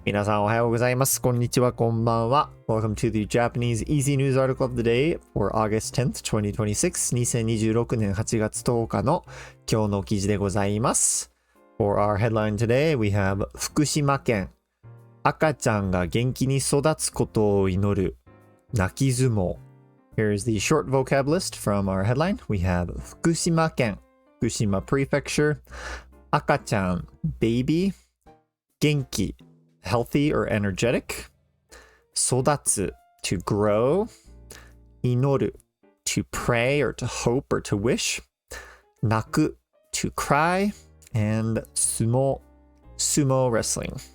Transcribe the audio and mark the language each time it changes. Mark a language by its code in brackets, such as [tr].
[ja] 皆さんおはようございます。こんにちは、こんばんは。 [en] Welcome to the Japanese Easy News Article of the Day for August 10th, 2026. [ja] 2026年8月10日の今日の記事でございます。 [en] For our headline today, we have 福島県。 [ja] 赤ちゃんが元気に育つことを祈る。泣き相撲。 [en] Here's the short vocab list from our headline. We have 福島県、福島 Prefecture, 赤ちゃん baby, 元気 healthy or energetic, 育つ to grow, 祈る to pray or to hope or to wish, 泣く to cry, and sumo wrestling.